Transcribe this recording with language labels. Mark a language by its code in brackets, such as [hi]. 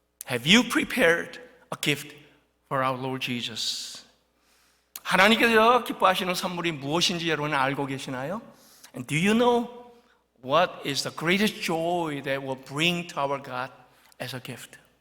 [en] Have you prepared a gift for our Lord Jesus? [ko] 하나님께서 기뻐하시는 선물이 무엇인지 여러분 알고 계시나요? [en] And do you know what is the greatest joy that will bring to our God as a gift?